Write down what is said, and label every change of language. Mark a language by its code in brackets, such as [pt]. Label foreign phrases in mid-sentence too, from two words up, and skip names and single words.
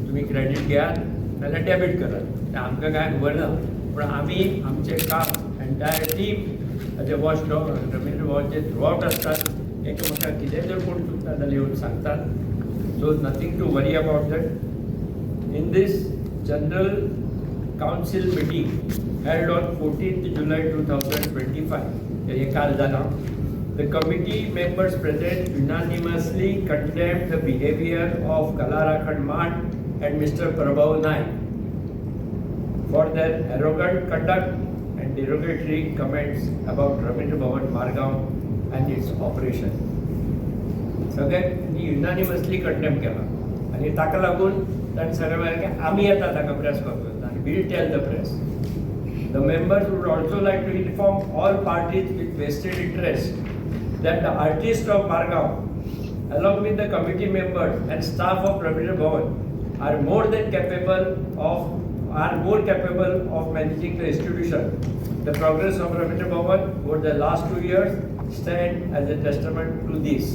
[kok] तुमी क्रेडीट घेयात नाल्यार डेबीट करात आमकां कांय खबर ना पूण आमी आमचें काम [en] entire team as a watch dog [kok] रवींद्र भवनचे [en] through out [kok] आसतात. एकामेकांक कितें जर कोण चुकता जाल्यार येवन सांगतात. [en] so nothing to worry about that. in this general council meeting held on 14th July 2025, [kok] हे काल जालां. [en] The committee members present unanimously condemned the behavior of Kala Rakhand Mat and Mr. Prabhav Naik for their arrogant conduct and derogatory comments about Rabindra Bhavan Margaon and its operation. [kok] सगळ्यांनी [en] unanimously condemn [kok] केला आणि ताका लागून ताणें सगळें म्हळें की आमी येता ताका [en] press conference [kok] आनी [en] will tell the press. the members would also like to inform all parties with vested interest that the artists of Margaon, along with the committee members and staff of Rabindra Bhavan, are more capable of managing the institution. The progress of Rabindra Bhavan over the last 2 years stand as a testament to this.